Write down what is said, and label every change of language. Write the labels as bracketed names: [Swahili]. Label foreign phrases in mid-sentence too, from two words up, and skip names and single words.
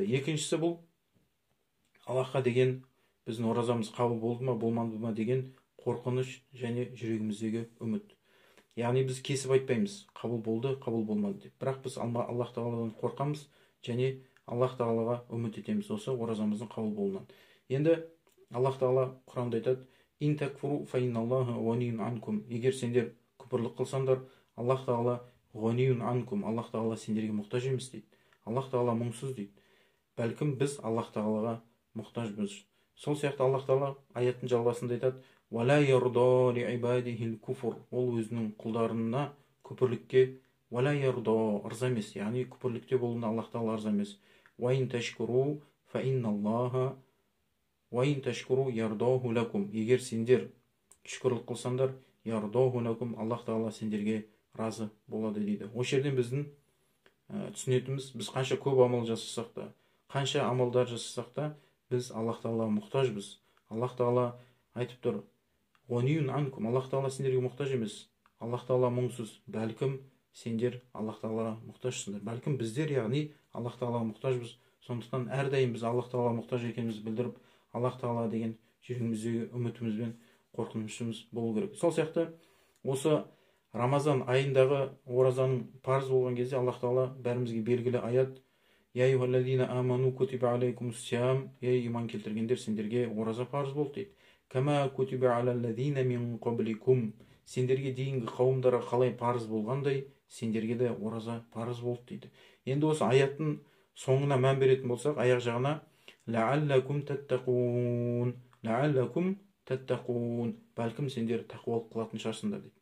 [Kazakh] Екіншісі бұл Аллахқа деген біздің оразамыз қабыл болды ма, болмады ма деген қорқыныш және жүрегіміздегі үміт. Яғни біз кесіп айтпаймыз, қабыл болды, қабыл болмады деп. Бірақ біз Аллах тағаладан қорқамыз және Аллах тағалаға үміт етеміз осы оразамыздың қабыл болуынан. Енді Аллах тағала Құранда айтады: [Arabic] «إن تكفروا فإن الله غني عنكم». [Kazakh] Егер сендер күпірлік қылсаңдар, Аллах тағала [Arabic] غني عنكم, [Kazakh] Аллах тағала сендерге мұқтаж емес дейді. Аллах тағала мұңсыз дейді. Бәлкім біз Аллах тағалаға мұқтажбыз. Сол сияқты Аллах тағала аяттың жалғасында айтады: [Arabic] «ولا يرضى لعباده الكفر». [Kazakh] Ол өзінің құлдарына күпірлікке [Arabic] ولا يرضى, [Kazakh] ырза емес, яғни күпірлікте болуына Аллах тағала ырза емес. [Arabic] «وإن تشكروا فإن الله وإن تشكروا يرضه لكم». [Kazakh] Егер сендер шүкірлік қылсаңдар, [Arabic] يرضه لكم, [Kazakh] Аллах тағала сендерге разы болады дейді. Осы жерден біздің түсінетіміз, біз қанша көп амал жасасақ та, қанша амалдар жасасақ та, біз Аллах тағалаға мұқтажбыз. Аллах тағала айтып тұр: [Arabic] «غني عنكم». [Kazakh] Аллах тағала сендерге мұқтаж емес. Аллах тағала мұңсыз. Бәлкім сендер Аллах тағалаға мұқтажсыңдар. Бәлкім біздер, яғни Аллах тағалаға мұқтажбыз. Сондықтан әрдайым біз Аллах тағалаға мұқтаж екенімізді білдіріп, Аллах тағала деген жүрегіміздегі үмітіміз бен қорқынышымыз болу керек. Сол сияқты осы Рамазан айындағы оразаның парыз болған кезде Аллах тағала бәрімізге белгілі аят: [Arabic] «يا أيها الذين آمنوا كتب عليكم الصيام». [Kazakh] Ей иман келтіргендер, сендерге ораза парыз болды дейді. [Arabic] «كما كتب على الذين من قبلكم». [Kazakh] Сендерге дейінгі қауымдарға қалай парыз болғандай, сендерге де ораза парыз болды дейді. Енді осы аяттың соңына мән беретін болсақ, аяқ жағына [Arabic] لعلكم تتقون، لعلكم تتقون, [Kazakh] бәлкім сендер тақуалық қылатын шығарсыңдар дейді.